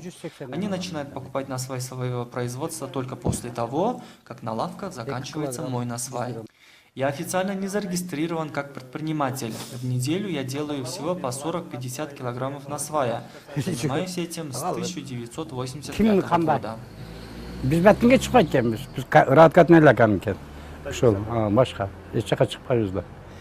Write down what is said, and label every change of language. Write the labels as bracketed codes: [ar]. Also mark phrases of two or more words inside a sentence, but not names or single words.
[ru] Они начинают покупать насвай своего производства только после того, как на лавках заканчивается мой насвай. Я официально не зарегистрирован как предприниматель. В неделю я делаю всего по 40-50 килограммов насвая. Занимаюсь этим с 1985 года. [ky] Биз Баткенге чыкпайт экенбиз. Биз Раткатны эле экен. Ошол башка эч жака чыкпайбыз да.